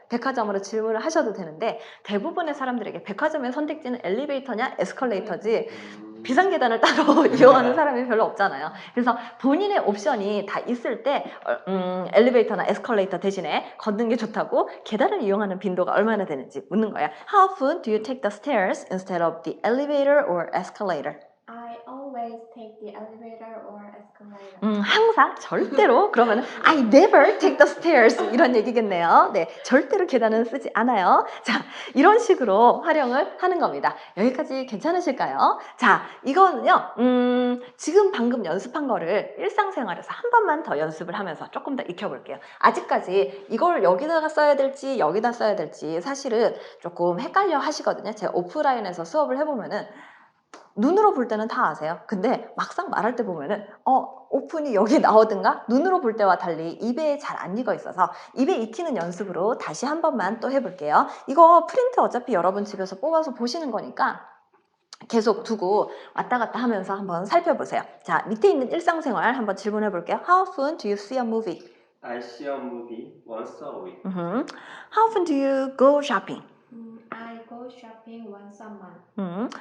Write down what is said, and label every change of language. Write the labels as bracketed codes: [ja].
[ko] 백화점으로 질문을 하셔도 되는데 대부분의 사람들에게 백화점의 선택지는 엘리베이터냐 에스컬레이터지 비상 계단을 따로 이용하는 사람이 별로 없잖아요. 그래서 본인의 옵션이 다 있을 때 엘리베이터나 에스컬레이터 대신에 걷는 게 좋다고 계단을 이용하는 빈도가 얼마나 되는지 묻는 거예요. [en] How often do you take the stairs instead of the elevator or escalator? I always take the elevator or escalator. [ko] 항상 절대로 그러면 [en] I never take the stairs [ko] 이런 얘기겠네요. 네, 절대로 계단은 쓰지 않아요. 자, 이런 식으로 활용을 하는 겁니다. 여기까지 괜찮으실까요? 자, 이거는요. 지금 방금 연습한 거를 일상생활에서 한 번만 더 연습을 하면서 조금 더 익혀볼게요. 아직까지 이걸 여기다가 써야 될지 여기다 써야 될지 사실은 조금 헷갈려 하시거든요. 제가 오프라인에서 수업을 해보면은 눈으로 볼 때는 다 아세요. 근데 막상 말할 때 보면은 오픈이 여기 나오든가 눈으로 볼 때와 달리 입에 잘 안 익어 있어서 입에 익히는 연습으로 다시 한 번만 또 해볼게요. 이거 프린트 어차피 여러분 집에서 뽑아서 보시는 거니까 계속 두고 왔다 갔다 하면서 한번 살펴보세요. 자, 밑에 있는 일상생활 한번 질문해 볼게요. [en] How often do you see a movie? I see a movie once a week. How often do you go shopping? I go shopping once a month.